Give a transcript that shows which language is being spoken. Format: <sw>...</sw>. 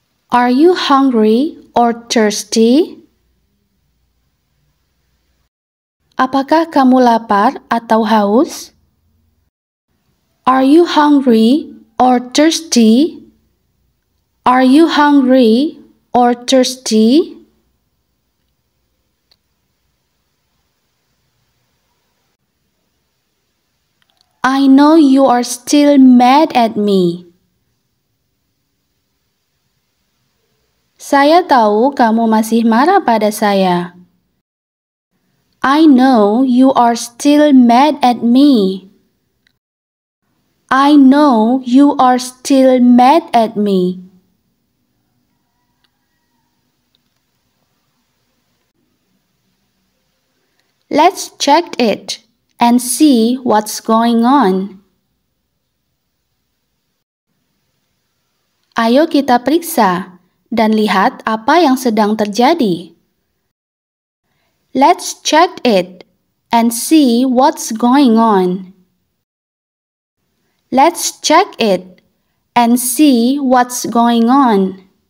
<en>Are you hungry or thirsty?</en> <id>Apakah kamu lapar atau haus?</id> <en>Are you hungry or thirsty? Are you hungry or thirsty? I know you are still mad at me.</en> <id>Saya tahu kamu masih marah pada saya.</id> <en>I know you are still mad at me. I know you are still mad at me. Let's check it and see what's going on.</en> <id>Ayo kita periksa dan lihat apa yang sedang terjadi.</id> <en>Let's check it and see what's going on. Let's check it and see what's going on.</en>